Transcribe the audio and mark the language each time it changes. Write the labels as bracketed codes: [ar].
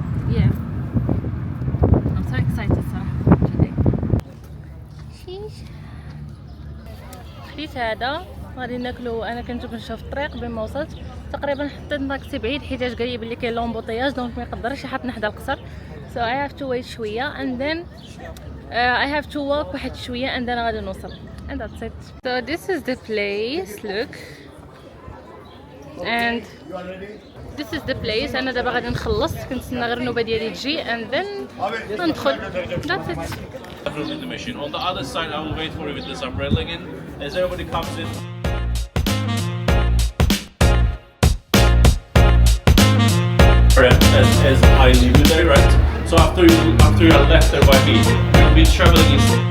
[en] yeah I'm so excited [ar] صراحة [en] today. [ar] خديت هذا غادي ناكلو، انا كنت كنشوف الطريق بين ما وصلت تقريبا حطيت طاكسي بعيد حيتاش قال لي بلي كاين لومبوطياج دونك ما يقدرش يحطنا حدا القصر [en] so I have to wait [ar] شويه [en] and then I have to walk [ar] واحد شويه [en] and then [ar] غادي نوصل [en] and that's it. So this is the place, look and this is the place. [ar] انا دابا غادي نخلص، كنتسنى غير النوبه ديالي تجي [en] and then [ar] ندخل [en] that's it. In the mission. On the other side, I will wait for you with this umbrella again. As everybody comes in. As I leave you there, right? So after you are left there by me, you'll be traveling in.